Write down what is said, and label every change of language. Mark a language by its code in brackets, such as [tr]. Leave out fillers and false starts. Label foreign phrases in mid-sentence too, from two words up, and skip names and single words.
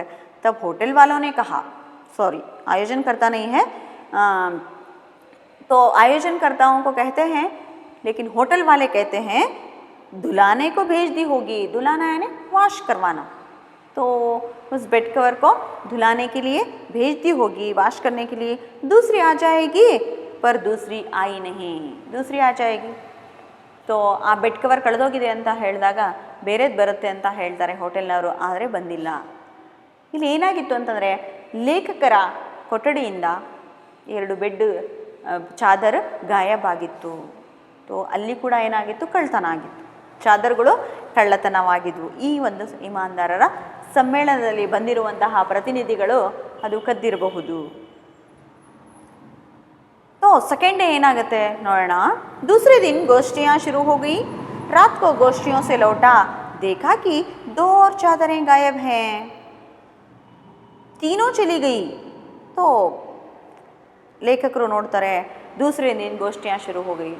[hi] तब होटल वालों ने कहा, सॉरी आयोजनकर्ता नहीं है, तो आयोजनकर्ताओं को कहते हैं, लेकिन होटल वाले कहते हैं धुलाने को भेज दी होगी. धुलाना यानी वॉश करवाना. तो उस बेड कवर को धुलाने के लिए भेज दी होगी, वॉश करने के लिए. दूसरी आ जाएगी, पर दूसरी आई नहीं. दूसरी आ जाएगी. [kn] तो ಆ ಬೆಡ್ ಕವರ್ ಕಳೆದೋಗಿದೆ ಅಂತ ಹೇಳಿದಾಗ ಬೇರೆದು ಬರುತ್ತೆ ಅಂತ ಹೇಳ್ತಾರೆ ಹೋಟೆಲ್ನವರು, ಆದರೆ ಬಂದಿಲ್ಲ. ಇಲ್ಲಿ ಏನಾಗಿತ್ತು ಅಂತಂದರೆ, ಲೇಖಕರ ಕೊಠಡಿಯಿಂದ 2 ಬೆಡ್ ಚಾದರ್ ಗಾಯಬಾಗಿತ್ತು. ತೋ ಅಲ್ಲಿ ಕೂಡ ಏನಾಗಿತ್ತು, ಕಳ್ಳತನ ಆಗಿತ್ತು. ಚಾದರ್ಗಳು ಕಳ್ಳತನವಾಗಿದ್ವು. ಈ ಒಂದು ಇಮಾನ್ದಾರರ ಸಮ್ಮೇಳನದಲ್ಲಿ ಬಂದಿರುವಂತಹ ಪ್ರತಿನಿಧಿಗಳು ಅದು ಕದ್ದಿರಬಹುದು. तो [en] second day [kn] ಏನಾಗುತ್ತೆ ನೋಡೋಣ. [hi] दूसरे दिन गोष्ठियाँ शुरू हो गई. रात को गोष्ठियों से लौटा, देखा कि 2 और चादरें गायब हैं. तीनों चली गई. तो [kn] ಲೇಖಕರು ನೋಡ್ತಾರೆ [hi] दूसरे दिन गोष्ठियाँ शुरू हो गई।